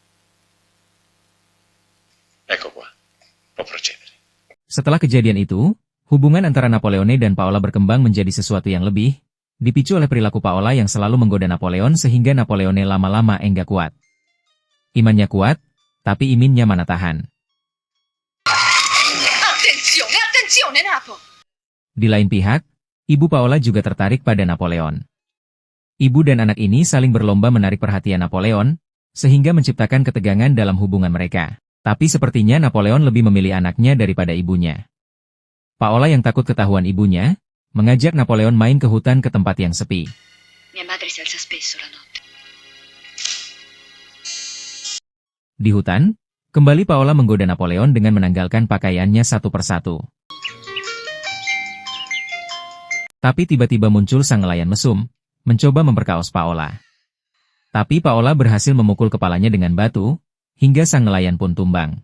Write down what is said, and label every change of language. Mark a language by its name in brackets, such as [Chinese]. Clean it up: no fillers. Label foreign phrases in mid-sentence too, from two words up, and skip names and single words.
[Indonesian] Setelah kejadian itu, hubungan antara Napoleone dan Paola berkembang menjadi sesuatu yang lebih, dipicu oleh perilaku Paola yang selalu menggoda Napoleon sehingga Napoleone lama-lama enggak kuat. Imannya kuat, tapi iminnya mana tahan. [Italian] Attenzione, attenzione, Napo! [Indonesian] Di lain pihak, ibu Paola juga tertarik pada Napoleon. Ibu dan anak ini saling berlomba menarik perhatian Napoleon, sehingga menciptakan ketegangan dalam hubungan mereka. Tapi sepertinya Napoleon lebih memilih anaknya daripada ibunya. Paola yang takut ketahuan ibunya, mengajak Napoleon main ke hutan ke tempat yang sepi. [Italian] Mia madre si alza spesso la notte. [Indonesian] Di hutan, kembali Paola menggoda Napoleon dengan menanggalkan pakaiannya satu persatu. Tapi tiba-tiba muncul sang nelayan mesum, mencoba memperkaos Paola. Tapi Paola berhasil memukul kepalanya dengan batu, hingga sang nelayan pun tumbang.